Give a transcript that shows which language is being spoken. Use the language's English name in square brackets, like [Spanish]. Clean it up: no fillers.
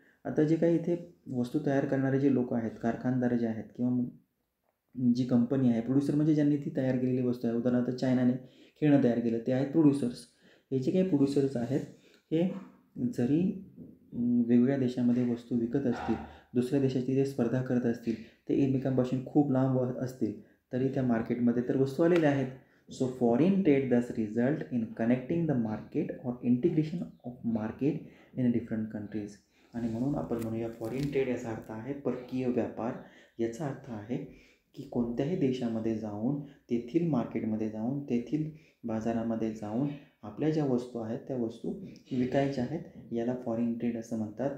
[Marathi] आता जे काही इथे वस्तू तयार करणारे जे लोक आहेत, कारखानदार जे आहेत किंवा जी कंपनी आहे, प्रोड्युसर म्हणजे ज्यांनी ती तयार केलेली वस्तू आहे, उदाहरणार्थ चायनाने खेळणं तयार केलं ते आहेत प्रोड्युसर्स. हे जे काही प्रोड्युसर्स आहेत हे जरी वेगवेगळ्या देशामध्ये वस्तू विकत असतील, दुसऱ्या देशाची जे स्पर्धा करत असतील, ते एकमेकांपासून खूप लांब असतील तरी त्या मार्केटमध्ये तर वस्तू आलेल्या आहेत. [English] So foreign trade does result in connecting the market or integration of market in different countries. [Marathi] आणि म्हणून आपण म्हणूया फॉरेन ट्रेड याचा अर्थ आहे परकीय व्यापार. याचा अर्थ आहे की कोणत्याही देशामध्ये जाऊन, तेथील मार्केटमध्ये जाऊन, तेथील बाजारामध्ये जाऊन आपल्या ज्या वस्तू आहेत त्या वस्तू विकायच्या आहेत, याला फॉरेन ट्रेड असं म्हणतात.